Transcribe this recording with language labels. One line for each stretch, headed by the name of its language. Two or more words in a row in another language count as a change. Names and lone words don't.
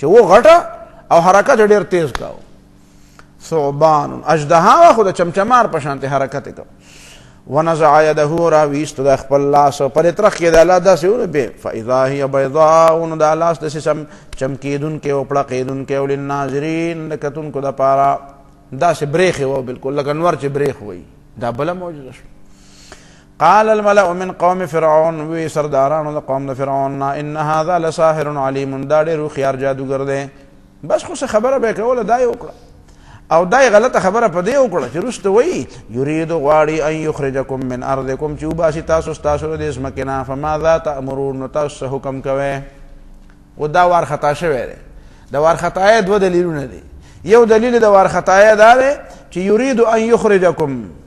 Pashto: و غټه او حرکت ډېر تیز کاوه ثعبان اژدها وه خو د چمچمار په شانتې حرکت یې کوه
Arabic: ونزع یده
Pashto: راویست د خپل لاس پرې ترخ کې د الله داسې وربې
Arabic: فاذا هي بیضاء
Pashto: نو دا لاس داسې چمکېدونکی او پړقېدونکی او للناظرین د کتونکو دپاره داسې برېښې وه بلکل لکه نور چې برېښ وایي دا بله معجزه شوه
Arabic: قال الملأ من قوم فرعون
Pashto: وی سردارانو د قوم د فرعون نه
Arabic: ان هذا لساحر علیم
Pashto: دا ډېر هوښیار جادوګر دی بس خو څه خبره به یې کوله دا یې وکړه او دا یې غلطه خبره په دې وکړه چې وروسته وایي یرید غواړي
Arabic: ان یخرجکم من ارضکم
Pashto: چې وباسي تاسو ستاسو د ځمکې نه
Arabic: فماذا تأمرون
Pashto: نو تاسو څه حکم کوئ و دا وارخطا شوی دی د وارخطایۍ دوه دلیلونه دي یو دلیل د وارخطایۍ دا دی چې
Arabic: یرید ان یخرجکم